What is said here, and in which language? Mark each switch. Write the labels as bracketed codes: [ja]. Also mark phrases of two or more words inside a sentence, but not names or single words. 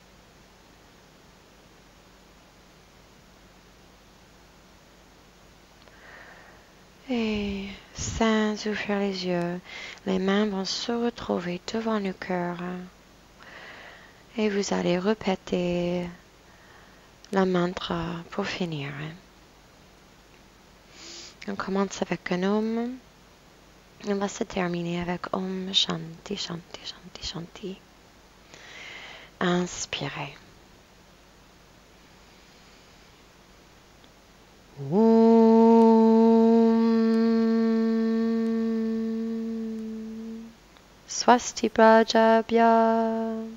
[fr] Et sans ouvrir les yeux, les mains vont se retrouver devant le cœur. Et vous allez répéter la mantra pour finir. On commence avec un Om. On va se terminer avec [sa] Om Shanti, Shanti, Shanti, Shanti. [fr] Inspirez. [sa] Swasti Prajabhya